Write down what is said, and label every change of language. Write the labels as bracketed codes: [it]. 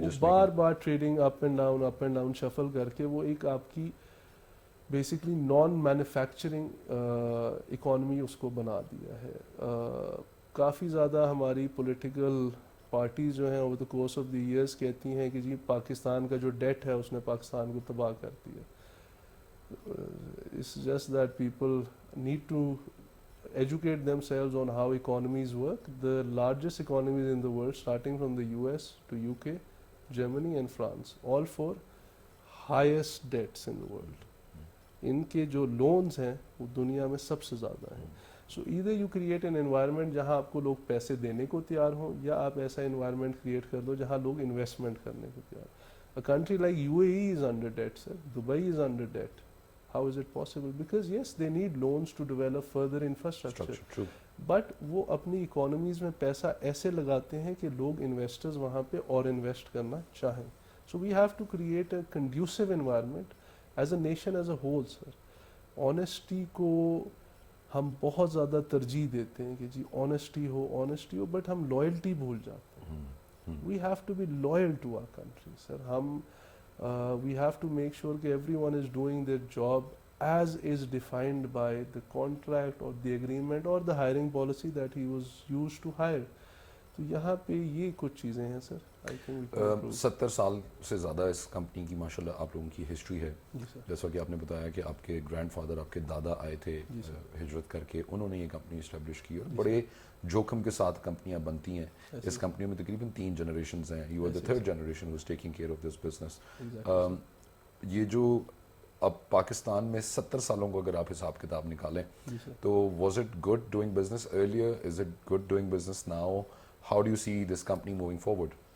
[ur] Bar bar trading up and down shuffle کر کے وہ ایک آپ کی بیسکلی نان مینوفیکچرنگ اکانومی اس کو بنا دیا ہے. کافی زیادہ ہماری پولیٹیکل پارٹیز جو ہیں over the course of the years کہتی ہیں کہ جی پاکستان کا جو ڈیٹ ہے اس نے پاکستان کو تباہ کر دیا. [en] It's just that people need to educate themselves on how economies work. The largest economies in the world, starting from the US to UK, Germany and France, all four highest debts in the world. [ur] ان کے جو loans ہیں وہ دنیا میں سب سے زیادہ ہیں. [en] so either you create an environment [ur] جہاں آپ کو لوگ پیسے دینے کو تیار ہوں, یا آپ ایسا انوائرمنٹ کریٹ کر دو جہاں لوگ انویسٹمنٹ کرنے کو تیار ہوں. [en] A country like UAE is under debt, sir. Dubai is under debt. How is it possible? Because yes, they need loans to develop further infrastructure. True. [ur] But وہ اپنی اکانومیز میں پیسہ ایسے لگاتے ہیں کہ لوگ انویسٹرز وہاں پہ اور انویسٹ کرنا چاہیں. [en] So we have to create a conducive environment as a nation as a whole. [ur] Sir honesty کو ہم بہت زیادہ ترجیح دیتے ہیں کہ جی آنیسٹی ہو, بٹ ہم لائلٹی بھول جاتے ہیں. [en] We have to be loyal to our country. Sir ہم we have to make sure کہ every one is doing their job as is defined by the contract or the agreement or the hiring policy that he was used to hire. [ur] تو یہاں پہ یہ کچھ چیزیں ہیں سر. [en] I think [ur] 70 سال سے زیادہ اس کمپنی کی ماشاء اللہ آپ لوگوں کی ہسٹری ہے. جیسا کہ آپ نے بتایا کہ آپ کے گرینڈ فادر, آپ کے دادا آئے تھے ہجرت کر کے, انہوں نے یہ کمپنی اسٹیبلش کی اور بڑے جوخم کے ساتھ کمپنیاں بنتی ہیں. اس کمپنی میں تقریباً 3 جنریشنز ہیں. [en] You are the 3rd generation who is taking care of this business. [ur] یہ جو اب پاکستان میں 70 سالوں کو اگر آپ حساب کتاب نکالیں تو [en] Was it good doing business earlier, is it good doing business now, how do you see this company moving forward?